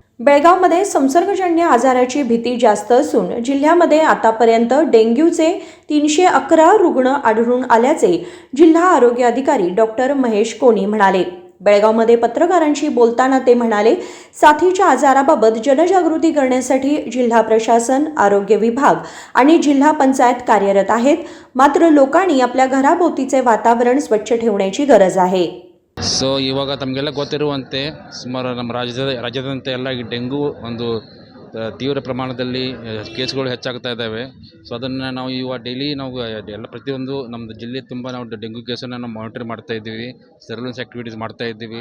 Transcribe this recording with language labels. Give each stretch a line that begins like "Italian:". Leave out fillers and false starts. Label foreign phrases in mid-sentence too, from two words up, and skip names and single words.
Marathi: बेळगावमध्ये संसर्गजन्य आजाराची भीती जास्त असून जिल्ह्यामध्ये आतापर्यंत डेंग्यूचे 311 रुग्ण आढळून आल्याचे जिल्हा आरोग्य अधिकारी डॉक्टर महेश कोणी म्हणाले। बेळगावमध्ये पत्रकारांशी बोलताना ते म्हणाले, साथीच्या आजाराबाबत जनजागृती करण्यासाठी जिल्हा प्रशासन, आरोग्य विभाग आणि जिल्हा पंचायत कार्यरत आहेत। मात्र लोकांनी आपल्या घराभोवतीचे वातावरण स्वच्छ ठेवण्याची गरज आहे।
Kannada: ಸೊ ಇವಾಗ ತಮಗೆಲ್ಲ ಗೊತ್ತಿರುವಂತೆ ಸುಮಾರು ನಮ್ಮ ರಾಜ್ಯದಂತೆ ಎಲ್ಲ ಈ ಡೆಂಗು ಒಂದು ತೀವ್ರ ಪ್ರಮಾಣದಲ್ಲಿ ಕೇಸ್ಗಳು ಹೆಚ್ಚಾಗ್ತಾ ಇದ್ದಾವೆ। ಸೊ ಅದನ್ನು ನಾವು ಇವಾಗ ಡೈಲಿ ನಾವು ಎಲ್ಲ ಪ್ರತಿಯೊಂದು ನಮ್ಮ ಜಿಲ್ಲೆ ತುಂಬ ನಾವು ಡೆಂಗು ಕೇಸನ್ನು ನಾವು ಮಾನಿಟರ್ ಮಾಡ್ತಾ ಇದ್ದೀವಿ,
English: surveillance activities
Kannada: ಮಾಡ್ತಾ ಇದ್ದೀವಿ।